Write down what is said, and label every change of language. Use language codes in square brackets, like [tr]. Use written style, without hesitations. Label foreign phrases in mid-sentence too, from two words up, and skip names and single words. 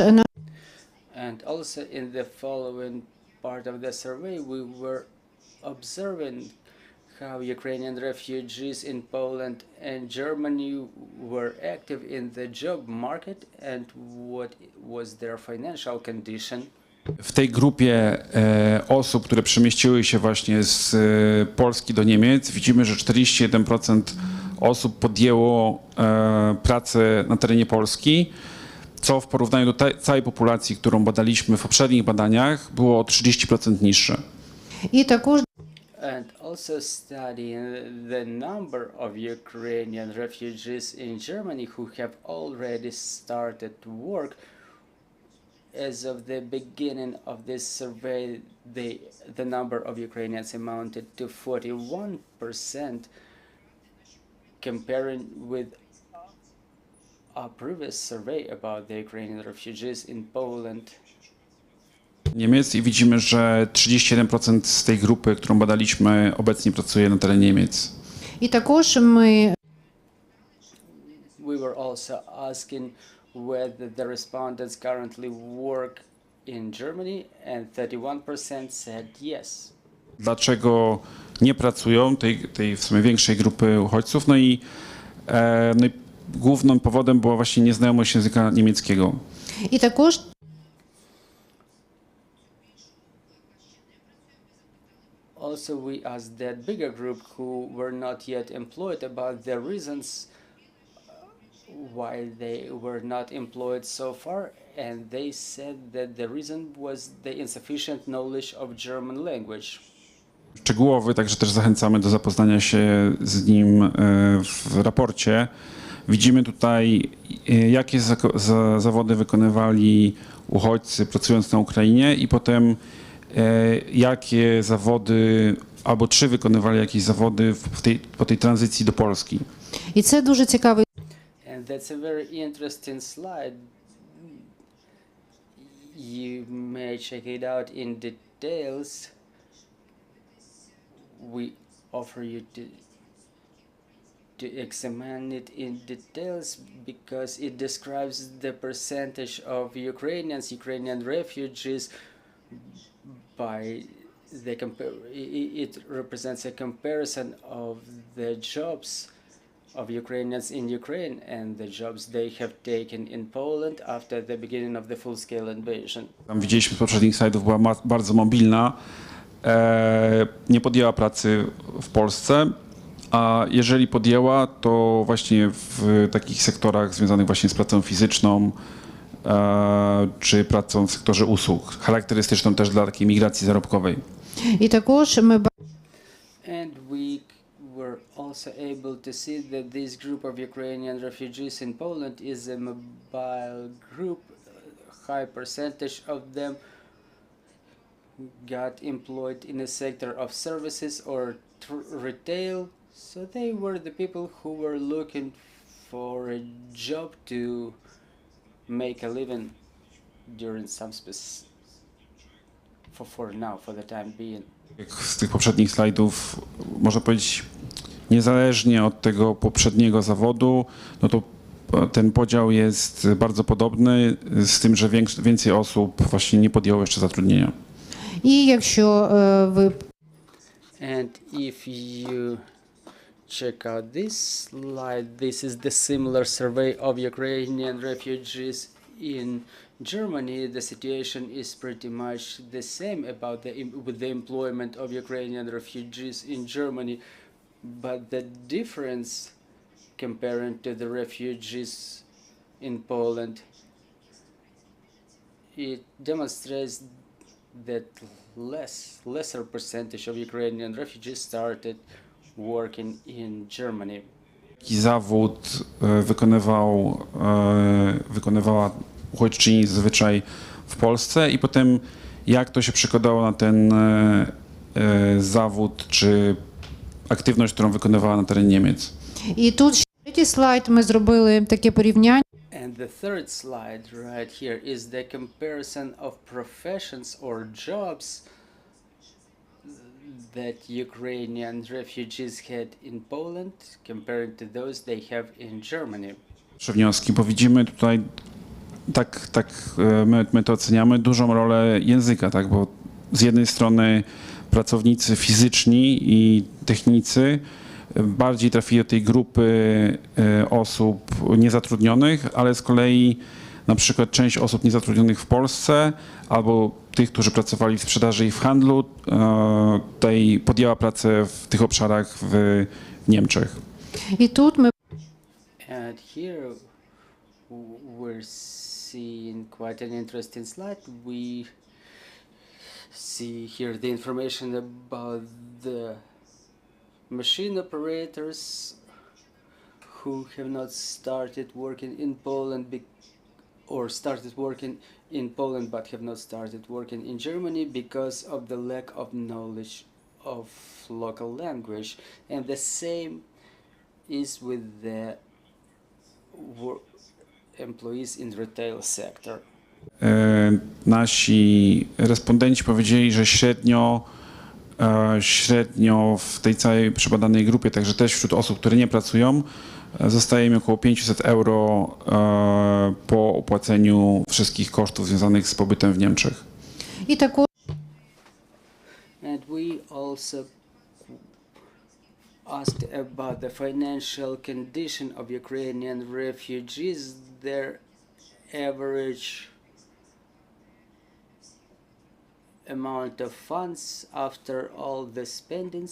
[en] And also in the following part of the survey, we were observing how Ukrainian refugees in Poland and Germany were active in the job market and what was their financial condition. [pl] W tej grupie osób, które przemieściły się właśnie z Polski do Niemiec, widzimy, że 41% osób podjęło pracę na terenie Polski, co w porównaniu do całej populacji, którą badaliśmy w poprzednich badaniach, było o 30% niższe. [uk] І також [en] And also studying the number of Ukrainian refugees in Germany who have already started to work. As of the beginning of this survey, the number of Ukrainians amounted to 41%, comparing with a previous survey about the Ukrainian refugees in Poland. [pl] Niemiec i widzimy, że 37% z tej grupy, którą badaliśmy, obecnie pracuje na terenie Niemiec. [uk] і також ми [en] We were also asking whether the respondents currently work in Germany, and 31% said yes. [pl] Dlaczego nie pracują, tej w sumie większej grupy uchodźców? No i głównym powodem była właśnie nieznajomość języka niemieckiego. [uk] і також [en] Also, we asked that bigger group who were not yet employed about the reasons why they were not employed so far, and they said that the reason was the insufficient knowledge of German language. [pl] Szczegółowy, także też zachęcamy do zapoznania się z nim w raporcie. Widzimy tutaj, jakie zawody wykonywali uchodźcy pracując na Ukrainie i potem jakie zawody, albo czy wykonywali jakieś zawody po tej tranzycji do Polski. [uk] і це дуже цікавий. [en] And that's a very interesting slide. You may check it out in details. We offer you to examine it in details because it describes the percentage of Ukrainian refugees by the it represents a comparison of the jobs of Ukrainians in Ukraine and the jobs they have taken in Poland after the beginning of the full-scale invasion. [pl] Tam widzieliśmy z poprzednich slajdów, była bardzo mobilna, nie podjęła pracy w Polsce, a jeżeli podjęła, to właśnie w takich sektorach związanych właśnie z pracą fizyczną, czy pracą w sektorze usług, charakterystyczną też dla takiej migracji zarobkowej. [uk] І також ми [en] And we were also able to see that this group of Ukrainian refugees in Poland is a mobile group. A high percentage of them got employed in the sector of services or retail. So they were the people who were looking for a job to make a living during some for the time being. [pl] Jak z tych poprzednich slajdów można powiedzieć, niezależnie od tego poprzedniego zawodu, no to ten podział jest bardzo podobny, z tym, że więcej osób właśnie nie podjęło jeszcze zatrudnienia. [uk] і якщо ви [en] And if you check out this slide, this is the similar survey of Ukrainian refugees in Germany. The situation is pretty much the same with the employment of Ukrainian refugees in Germany, but the difference comparing to the refugees in Poland, it demonstrates that lesser percentage of Ukrainian refugees started working in Germany. [pl] Jaki zawód wykonywała uchodźczyni zazwyczaj w Polsce i potem jak to się przekładało na ten zawód czy aktywność, którą wykonywała na terenie Niemiec. [uk] і тут третій слайд ми зробили таке порівняння. [en] And the third slide right here is the comparison of professions or jobs that Ukrainian refugees had in Poland compared to those they have in Germany. [pl] Wnioski, bo widzimy tutaj, my to oceniamy, dużą rolę języka, tak, bo z jednej strony pracownicy fizyczni i technicy bardziej trafili do tej grupy osób niezatrudnionych, ale z kolei na przykład część osób niezatrudnionych w Polsce albo tych, którzy pracowali w sprzedaży i w handlu, tutaj podjęła pracę w tych obszarach w Niemczech. [uk] І тут ми [en] And here we're seeing quite an interesting slide. We see here the information about the machine operators who have not started working in Poland or started working in Poland but have not started working in Germany because of the lack of knowledge of local language. And the same is with the employees in retail sector. [pl] Nasi respondenci powiedzieli, że średnio w tej całej przebadanej grupie, także też wśród osób, które nie pracują, zostaje im około 500 euro po opłaceniu wszystkich kosztów związanych z pobytem w Niemczech. [uk] і також [en] And we also asked about the financial condition of Ukrainian refugees, their average amount of funds after all the spendings.